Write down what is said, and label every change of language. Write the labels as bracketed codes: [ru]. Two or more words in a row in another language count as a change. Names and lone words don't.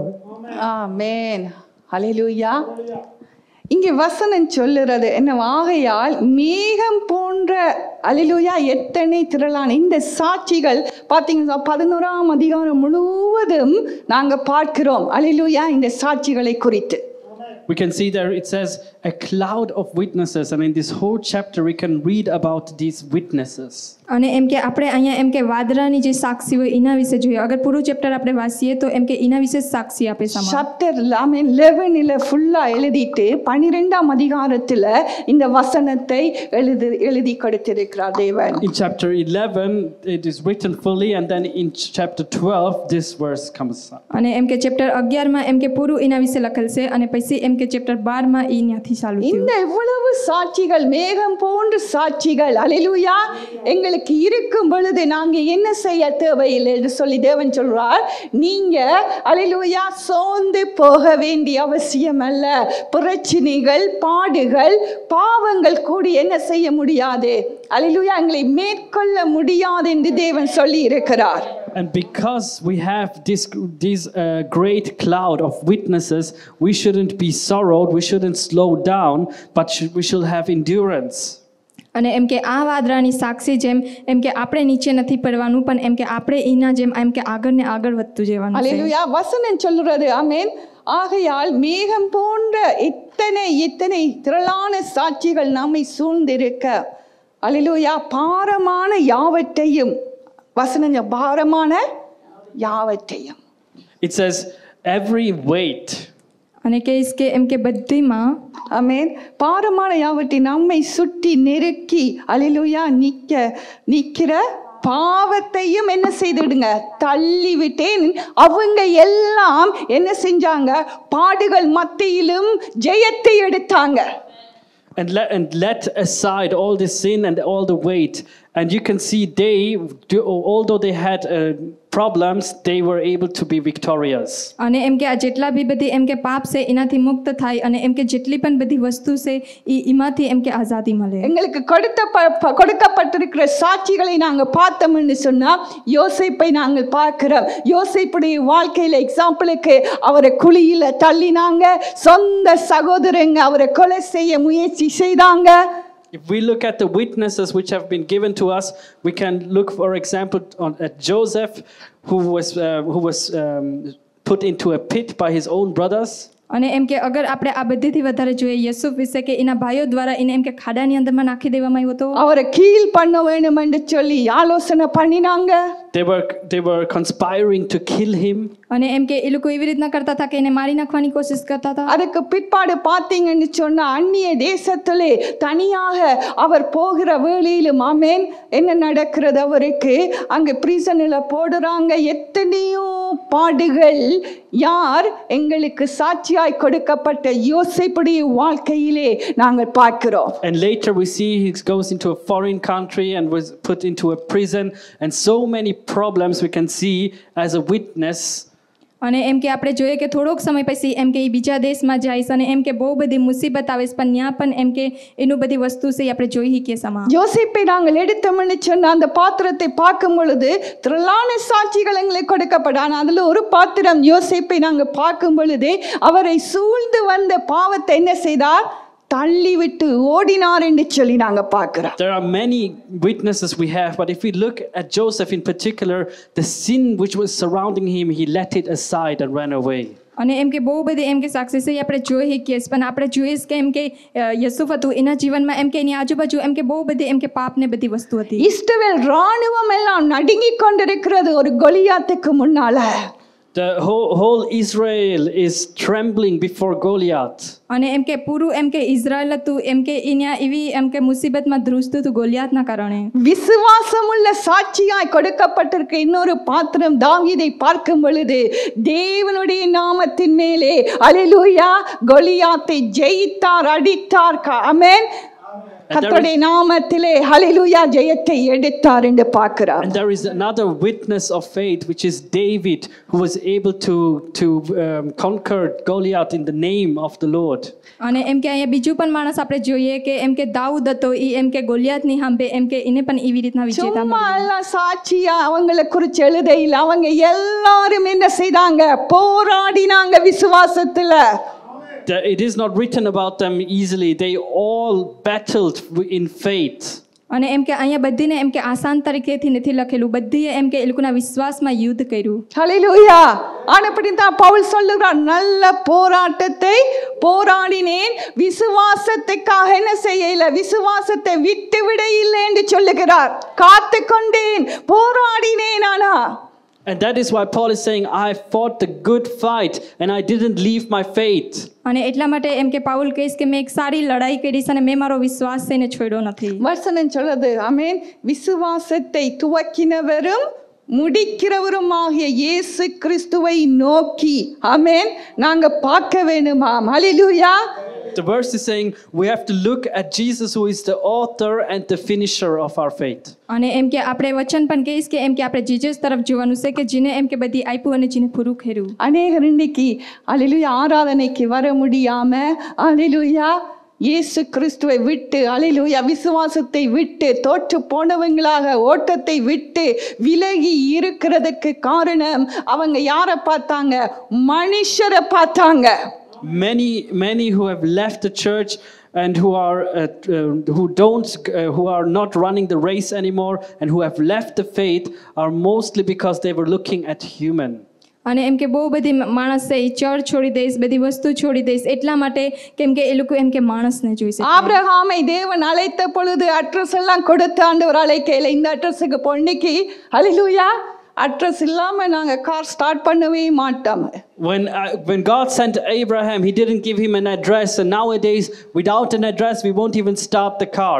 [ta] ஆமென். ஹல்லேலூயா. இங்கே வசனம் சொல்லுறது என்ன? ஆகையால் மேகம் போன்ற அல்லேலூயா எத்தனை திரளான இந்த சாட்சிகள் பார்த்தீங்கன்னா 11ஆம் அதிகாரம் முழுவதும் நாங்கள் பார்க்கிறோம் அல்லேலூயா இந்த சாட்சிகளை குறித்து. [en] We can see there it says a cloud of witnesses, and in this whole chapter we can read about these witnesses. [gu] અને એમ કે આપણે અહીંયા એમ કે વાદળાની જે સાક્ષી હોય એના વિશે જોઈએ. અગર પૂરું ચેપ્ટર આપણે વાંચીએ તો એમ કે એના વિશે સાક્ષી આપે સમાન. [ta] சாப்டர் 11 ஃபுல்லா எழுதிட்டு 12ஆம் அதிகாரத்துல இந்த வசனத்தை எழுதி கொடுத்திருக்கிறார் தேவன். [en] In chapter 11 it is written fully, and then in chapter 12 this verse comes up. [gu] અને એમ કે ચેપ્ટર 11 માં એમ કે પૂરું એના વિશે લખેલ છે અને પછી એમ કે ચેપ્ટર 12 માં ઈ ન્યાથી ચાલુ થયું. [ta] இந்த இவ்வளவு சாட்சிகள் மேகம் போன்ற சாட்சிகள் அல்லேலூயா எங்களுக்கு இருக்கும் பொழுது நாங்க என்ன செய்ய தேவையில்லை என்று சொல்லி தேவன் சொல்றார். நீங்க அல்லேலூயா சோர்ந்து போக வேண்டிய அவசியம் அல்ல. பிரச்சனைகள், பாடுகள், பாவங்கள் கூடி என்ன செய்ய முடியாது? அல்லேலூயா எங்களை மேற்கொள்ள முடியாது என்று தேவன் சொல்லி இருக்கிறார். [en] And because we have this great cloud of witnesses, we shouldn't be sorrowed, we shouldn't slow down, but we should have endurance. [gu] અને એમ કે આ વાદળાની સાક્ષી જેમ એમ કે આપણે નીચે નથી પડવાનું, પણ એમ કે આપણે એના જેમ એમ કે આગળ ને આગળ વધતું જવાનું છે. [ta] அல்லேலூயா வசனம் சொல்றது ஆமென். ஆகையால் மேகம் போன்ற இத்தனை திரளான சாட்சிகள் நம்மை சூழ்ந்திருக்க அல்லேலூயா பாரமான யாவற்றையும் வசனம் பாரமான யாவற்றையும். [en] It says every weight. [gu] અને કહીશ કે એમ કે બધીમાં [ta] ஆமென் பாரமான யாவற்றை நம்மை சுற்றி நெருக்கி அல்லேலூயா நிக்கிற பாவத்தையும் என்ன செய்துடுங்க தள்ளி விட்டேன். அவங்க எல்லாம் என்ன செஞ்சாங்க பாடுகள் மத்தியிலும் ஜெயத்தை எடுத்தாங்க. [en] And let aside all the sin and all the weight. And you can see although they had problems, they were able to be victorious. [gu] અને એમ કે આ જેટલા બી બધી એમ કે પાપ છે એનાથી મુક્ત થાય અને એમ કે જેટલી પણ બધી વસ્તુ છે એમાંથી એમ કે આઝાદી મળે. [ta] எங்களுக்கு கொடுக்கப்பட்டிருக்கிற சாட்சிகளை நாங்க பார்த்தோம்னு சொன்னா யோசேப்பை நாங்கள் பார்க்கிறோம். யோசேப்புடைய வாழ்க்கையில எக்ஸாம்பிளுக்கு அவரை குழியில தள்ளினாங்க, சொந்த சகோதரங்க அவரை கொலை செய்ய முயற்சி செய்தாங்க. [en] If we look at the witnesses which have been given to us, we can look, for example, at Joseph, who was put into a pit by his own brothers. [gu] અને એમ કે અગર આપણે આ બધીથી વધારે જોઈએ યસુફ વિશે કે એના ભાઈઓ દ્વારા એને એમ કે ખાડાની અંદરમાં નાખી દેવામાં આવ્યો હતો. [ta] அவரை கீழ் பண்ண வேண்டும் என்று சொல்லி யோசனை பண்ணினாங்க. [en] They were conspiring to kill him. [gu] અને એમ કે એ લોકો એવી રીતના કરતા હતા કે એને મારી નાખવાની કોશિશ કરતા હતા. [ta] அதுக்கு பிற்பாடு பார்த்தீங்கன்னு சொன்னா அந்நிய தேசத்திலே தனியாக அவர் போகிற வேளையிலும் ஆமென் என்ன நடக்கிறது அவருக்கு அங்க பிரிசனில் போடுறாங்க. எத்தனையோ பாடுகள் யார் எங்களுக்கு சாட்சியாய் கொடுக்கப்பட்ட யோசேப்புடைய வாழ்க்கையிலே நாங்கள் பார்க்கிறோம். [en] And later we see he goes into a foreign country and was put into a prison, and so many problems we can see as a witness. [gu] અને એમ કે આપણે જોઈએ કે થોડોક સમય પછી એમ કે એ બીજા દેશમાં જાય અને એમ કે બહુ બધી મુસીબત આવે પણ ત્યાં પણ એમ કે એનું બધી વસ્તુ છે આપણે જોઈ શકીએ સમા. [ta] யோசேப்பை நாங்கள் எடுத்தோம்னு சொன்ன அந்த பாத்திரத்தை பார்க்கும் பொழுது திரளான சாட்சிகள் எங்களுக்கு கொடுக்கப்படான அதுல ஒரு பாத்திரம் யோசேப்பை நாங்கள் பார்க்கும் பொழுது அவரை சூழ்ந்து வந்த பாவத்தை என்ன செய்தார் தள்ளிவிட்டு ஓடினார் என்று சொல்லி நாங்க பார்க்கிறோம். [en] There are many witnesses we have, but if we look at Joseph in particular, the sin which was surrounding him, he let it aside and ran away. [gu] અને એમ કે બહુ બધી એમ કે સાક્ષી છે આપણે જોઈ શકીએ પણ આપણે જોઈએ કે એમ કે યસુફ હતું એના જીવનમાં એમ કે એની આજુબાજુ એમ કે બહુ બધી એમ કે પાપ ને બધી વસ્તુ હતી. [ta] இஸ்ரவேல் ராணுவம் எல்லாம் நடுங்கிக் கொண்டிருக்கிறது ஒரு கோலியாத்துக்கு முன்னால. [en] The whole Israel is trembling before Goliath. [gu] અને એમ કે પૂરું એમ કે ઇઝરાયલ હતું એમ કે એના એવી એમ કે મુસીબતમાં ધ્રુજતું હતું ગોલિયાતના કારણે. [ta] விசுவாசமுள்ள சாட்சியாய் கொடுக்கப்பட்டிருக்க இன்னொரு பாத்திரம் தாவீதை பார்க்கும் பொழுது தேவனுடைய நாமத்தின் மேலே அல்லேலூயா கோலியாத்தை ஜெயித்தார் அடித்தார். ஆமென். கர்த்தருடைய நாமத்திலே ஹல்லேலூயா ஜெயத்தை எடுத்தார் என்று பார்க்கிறோம். [en] And there is another witness of faith, which is David, who was able to conquer Goliath in the name of the Lord. [gu] અને એમ કે અહીંયા બીજું પણ માણસ આપણે જોઈએ કે એમ કે દાઉદ હતો ઈ એમ કે ગોલિયાતની સામે એમ કે એને પણ એવી રીતના વિજેતા [ta] சும்மா எல்லாம் சாட்சியா அவங்களை குறித்து எழுதையில் அவங்க எல்லாரும் என்ன செய்தாங்க போராடினாங்க விசுவாசத்துல. [en] It is not written about them easily. They all battled in faith. [gu] અને એમ કે અહીંયા બધીને એમ કે આસાન તરીકેથી નથી લખેલું, બધીએ એમ કે એ લોકોના વિશ્વાસમાં યુદ્ધ કર્યું. [ta] ஹல்லேலூயா. ஆனபடிதான் பவுல் சொல்லுகிறார் நல்ல போராட்டத்தை போராடினேன், விசுவாசத்துக்காக என்ன செய்யல விசுவாசத்தை விட்டு விட இல்லை என்று சொல்லுகிறார். காத்து கொண்டேன் போராடினேன். ஆனா [en] And that is why Paul is saying, I fought the good fight and I didn't leave my faith. [gu] અને એટલા માટે એમ કે પાઉલ કહે છે કે મેં એક સારી લડાઈ કરી છે અને મેં મારો વિશ્વાસ છે ને છોડ્યો નથી. [ta] வசனம் சொல்லுது ஆமென் விசுவாசத்தை துவக்கினவரும் முடிக்கிறவருமாகிய இயேசு கிறிஸ்துவை நோக்கி ஆமென் நாங்க பார்க்க வேண்டுமாம். ஹல்லேலூயா. [en] The verse is saying we have to look at Jesus, who is the author and the finisher of our faith. [gu] અને એમ કે આપણે વચન પણ કહીશ કે એમ કે આપણે જીસસ તરફ જોવાનું છે કે જેને એમ કે બધી આપ્યું અને જેને પૂરું કર્યું. [ta] அநேகர் இன்னைக்கு ஹல்லேலூயா ஆராதனைக்கு வர முடியாம ஹல்லேலூயா இயேசு கிறிஸ்துவை விட்டு அல்லேலூயா விசுவாசத்தை விட்டு தோற்று போனவங்களாக ஓட்டத்தை விட்டு விலகி இருக்கிறதுக்கு காரணம் அவங்க யாரை பார்த்தாங்க? மனுஷரை பார்த்தாங்க. [en] Many who have left the church and who are not running the race anymore and who have left the faith are mostly because they were looking at human. [gu] અને એમ કે બહુ બધી માણસ છે એ ચર્ચ છોડી દઈશ, બધી વસ્તુ છોડી દઈશ એટલા માટે કેમ કે એ લોકો એમ કે માણસને જોઈ શકે. [ta] ஆபிரகாமை தேவன் அழைத்த பொழுது அட்ரஸ் எல்லாம் கொடுத்து ஆண்டவர் அழைக்கையில இந்த அட்ரஸுக்கு பொன்னிக்கு ஹalleluya அட்ரஸ் இல்லாம நாங்க [en] car start [ta] பண்ணவே மாட்டோம். [en] When God sent Abraham, he didn't give him an address, and nowadays without an address we won't even start the car.